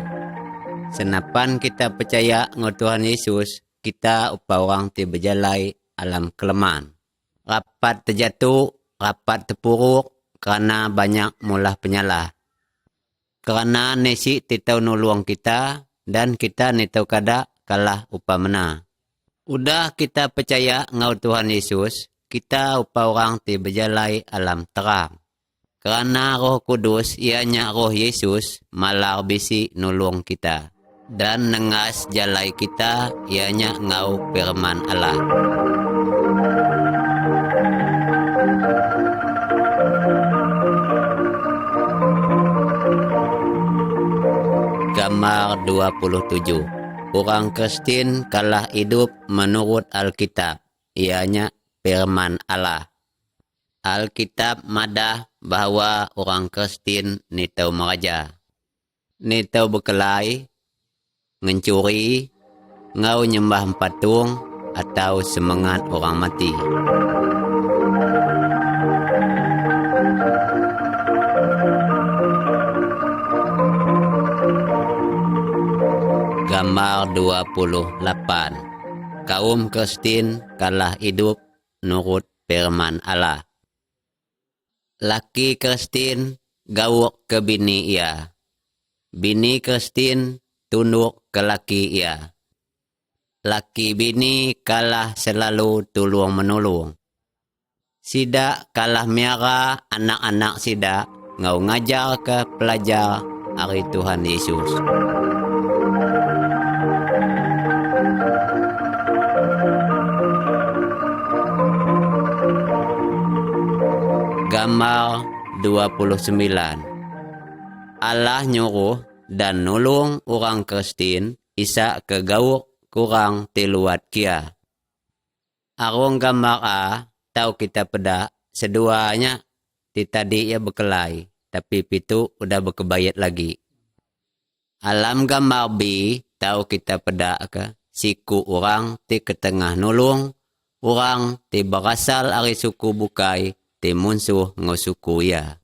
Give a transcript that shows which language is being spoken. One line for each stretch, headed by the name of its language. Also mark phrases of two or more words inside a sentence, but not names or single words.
Iban: Senapan kita percaya ngau Tuhan Yesus, kita upa orang ti berjalai alam kelemahan. Rapat terjatuh, rapat terpuruk kerana banyak mulah penyalah. Kerana nesi ti tau nuluang kita dan kita ni tau kada kalah upa mena. Udah kita percaya ngau Tuhan Yesus, kita upa orang ti berjalai alam terang. Kerana Roh Kudus ianya Roh Yesus malar bisi nulung kita. Dan nengas jalai kita ianya ngau firman Allah. Gambar 27. Orang Kristen kalah hidup menurut Alkitab, ianya firman Allah. Alkitab madah bahawa orang Kristen ni tau meraja, ni tau berkelai, mencuri, ngau nyembah patung atau semangat orang mati. Gambar 28. Kaum Kristen kalah hidup nurut firman Allah. Laki Kristen gawuk ke bini ia. Bini Kristen tunduk ke laki ia. Laki bini kalah selalu tolong menolong. Sida kalah miara anak-anak sida ngau ngajar ke pelajar hari Tuhan Yesus. Gambar 29. Allah nyuruh dan nolong orang Kristen isa ke gawuk kurang tiluat kia. Arung gambar A tau kita peda seduanya ti tadi ia berkelai tapi pitu udah berkebayat lagi. Alam gambar B tau kita peda ke siku orang ti ketengah nolong orang ti berasal ari suku bukai ti munsuh ngosuku ya.